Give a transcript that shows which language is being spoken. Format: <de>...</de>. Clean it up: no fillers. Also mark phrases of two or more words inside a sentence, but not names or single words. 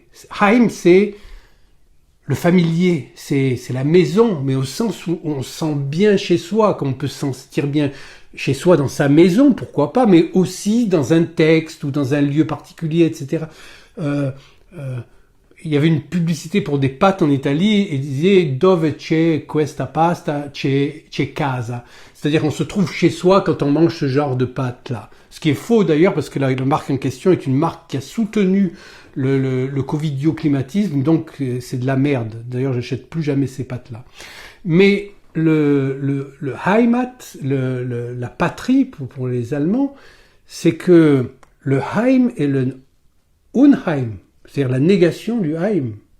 <fr>Heim, c'est le familier, c'est la maison, mais au sens où on se sent bien chez soi, qu'on peut se sentir bien chez soi dans sa maison, pourquoi pas, mais aussi dans un texte ou dans un lieu particulier, etc. Il y avait une publicité pour des pâtes en Italie et disait</fr> <it>Dove c'è questa pasta c'è casa.</it> <fr>C'est-à-dire qu'on se trouve chez soi quand on mange ce genre de pâtes-là. Ce qui est faux d'ailleurs parce que la marque en question est une marque qui a soutenu le covidioclimatisme, donc c'est de la merde. D'ailleurs, j'achète plus jamais ces pâtes-là. Mais le Heimat, la patrie pour les Allemands, c'est que le Heim et le Unheim, c'est-à-dire la négation du Heim.</fr>